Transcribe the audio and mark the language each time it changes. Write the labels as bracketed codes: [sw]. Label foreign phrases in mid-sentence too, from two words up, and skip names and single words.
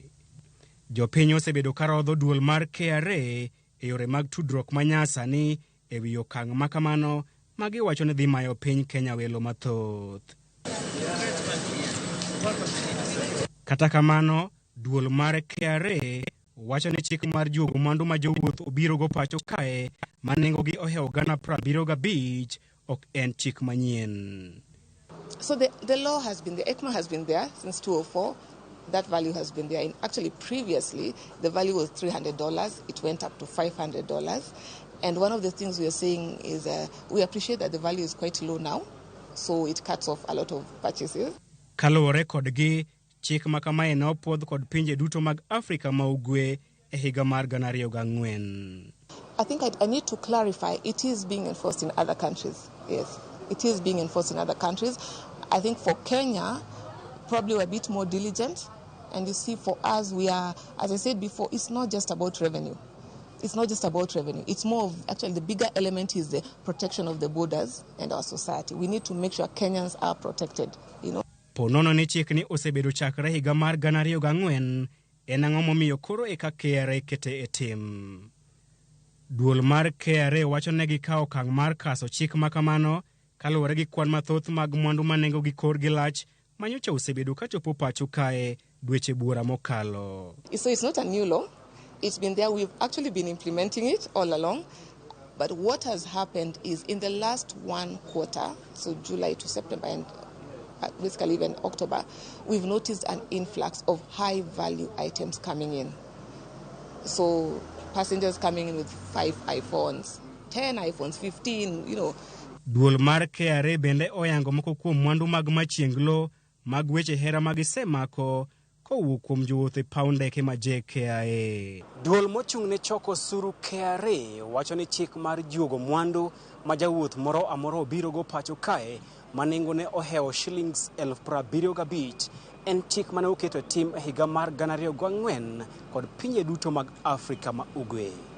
[luo] Jopiny osebedo karodho duol mar KRA e yore mag tudruok manyasani ewi okang' makamano magiwacho ni dhi mayo piny Kenya welo mathoth. Kata kamano, duol mar KRA wacho ni chik mar juogo mwandu ma jowuoth obiro go pacho kae manengo gi ohewo gana 75 ok en chik manyien. [en] So the law has been there, ECMA has been there since 2004. That value has been there. Actually, previously, the value was $300. It went up to $500. And one of the things we are saying is we appreciate that the value is quite low now, so it cuts off a lot of purchases. [luo] Kalore kodgi, chik makamae na opuodh kod pinje duto mag Afrika ma ugwe e higa mar 2004. [en] I think I need to clarify, it is being enforced in other countries. Yes, it is being enforced in other countries. I think for Kenya, probably we're a bit more diligent. And you see, for us, we are, as I said before, it's not just about revenue. It's not just about revenue. It's more of, actually, the bigger element is the protection of the borders and our society. We need to make sure Kenyans are protected, you know. [luo] Ponono ni chik ni osebedo chakre higa mar 2004 en ang'o momiyo koro eka KRA kete e tim. Duol mar KRA wacho ne gikawo okang' mar kaso chik makamano kaluwore gi kwan mathoth mag mwandu manengo gi kor gi lach manyocha osebedo kachopo pacho kae dweche buora mokalo. [en] So it's not a new law. It's been there. We've actually been implementing it all along. But what has happened is in the last one quarter, so July to September and basically even October, we've noticed an influx of high-value items coming in. So passengers coming in with 5 iPhones, 10 iPhones, 15, you know. [luo] Duol mar KRA bende oyango moko kuom mwandu mag machienglo mag weche hera magisemako kowuok kuom jowuoth e paw ndeke ma KRA. Duol mochung' ne choko osuru KRA wacho ni chik mar juogo mwandu ma jawuoth moro amoro biro go pacho kae manengo ne ohewo shillings 75,000 en chik mane oketo tim e higa mar 2004 kod pinje duto mag Afrika ma ugwe.